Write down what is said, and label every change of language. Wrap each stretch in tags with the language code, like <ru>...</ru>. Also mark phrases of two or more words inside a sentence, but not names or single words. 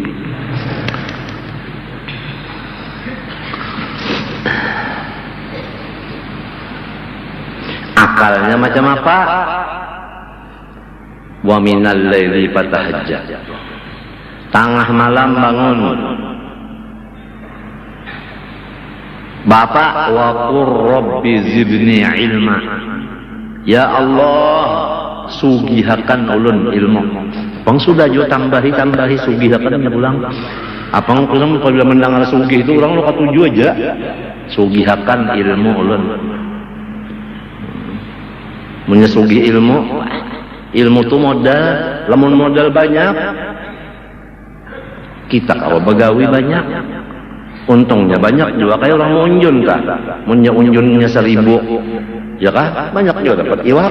<bjn>Akalnya macam apa?</bjn> <ar>ومن الليل فتهجد.</ar> <bjn>Tengah malam bangun.</bjn> <ar>Bapak وقل رب زدني علما.</ar> <bjn>Ya Allah, sugihakan ulun ilmu. Bang sudah juga tambahi sugihakan ulang. Apang kurang kalau mendengar sugih itu orang lo katuju aja. Sugihakan ilmu ulun. Menyugi ilmu tuh modal, lamun modal banyak kita kalau begawi banyak, untungnya banyak juga kayak orang unjun kah, punya unjunnya 1000 ya kah, banyak juga dapat iwak.</bjn>